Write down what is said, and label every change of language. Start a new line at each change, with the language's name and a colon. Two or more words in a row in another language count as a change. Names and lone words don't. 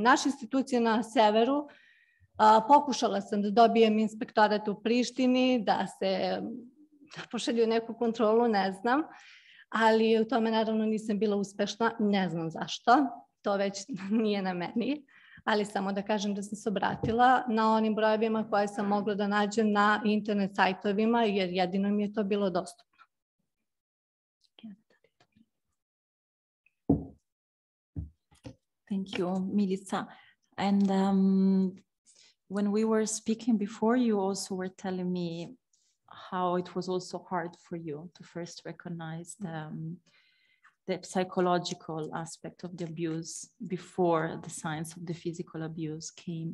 Serbian: Naša institucija na severu, pokušala sam da dobijem inspektorat u Prištini, da se pošalju neku kontrolu, ne znam, ali u tome naravno nisam bila uspešna, ne znam zašto, to već nije na meni, ali samo da kažem da sam se obratila na onim brojevima koje sam mogla da nađem na internet sajtovima, jer jedino mi je to bilo dostupno.
English: Thank you, Milica. And when we were speaking before, you also were telling me how it was also hard for you to first recognize the psychological aspect of the abuse before the signs of the physical abuse came.